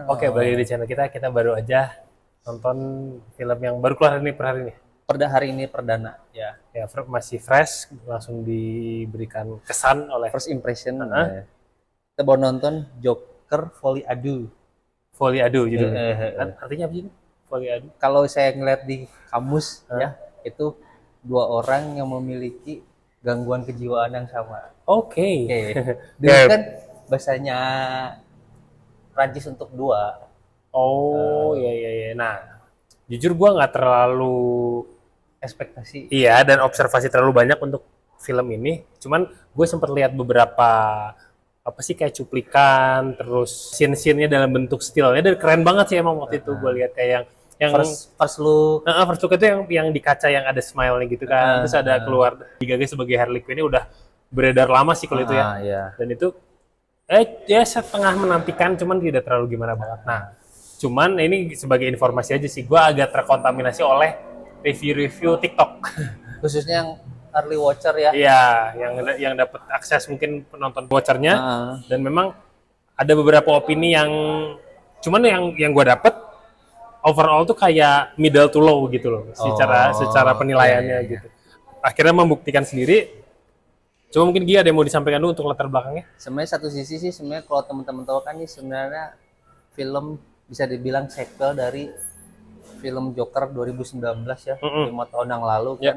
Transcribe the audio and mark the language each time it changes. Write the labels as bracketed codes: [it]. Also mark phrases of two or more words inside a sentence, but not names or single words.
[id] Oke, balik lagi di channel kita. Kita baru aja nonton film yang baru keluar ini per hari ini. Hari ini perdana ya. Ya, masih fresh, langsung diberikan kesan oleh [en] First impression. [id] Uh-huh. Kita baru nonton Joker Folie à Deux. Folie à Deux judulnya. Artinya apa sih? Folie à Deux. Kalau saya ngeliat di kamus ya, itu dua orang yang memiliki gangguan kejiwaan yang sama. Oke. Dulu kan bahasanya Prancis untuk dua. Oh, iya. Nah, jujur gua nggak terlalu Ekspektasi. iya dan observasi terlalu banyak untuk film ini. Cuman gue sempat lihat beberapa apa sih kayak cuplikan, terus scene-scene-nya dalam bentuk stillnya dan keren banget sih emang waktu itu gue lihat kayak yang [en] first look. First look [id] itu yang di kaca yang ada smile-nya gitu kan. Terus ada keluar digagas sebagai Harley Quinn, ini udah beredar lama sih kalau itu ya. Iya. Dan itu ya setengah menantikan, cuman tidak terlalu gimana banget. Nah, cuman ini sebagai informasi aja sih, gue agak terkontaminasi oleh review-review TikTok. Khususnya yang [en] early watcher [id] ya. Iya, yang dapat akses mungkin penonton watchernya. Dan memang ada beberapa opini yang cuman yang gue dapet overall tuh kayak [en] middle to low [id] gitu loh, secara penilaiannya gitu. Akhirnya membuktikan sendiri. Cuma mungkin Gia ada yang mau disampaikan dulu untuk latar belakangnya. Sebenarnya satu sisi sih sebenarnya kalau teman-teman tahu kan ini sebenarnya film bisa dibilang sequel dari film Joker 2019 ya, 5 tahun yang lalu kan.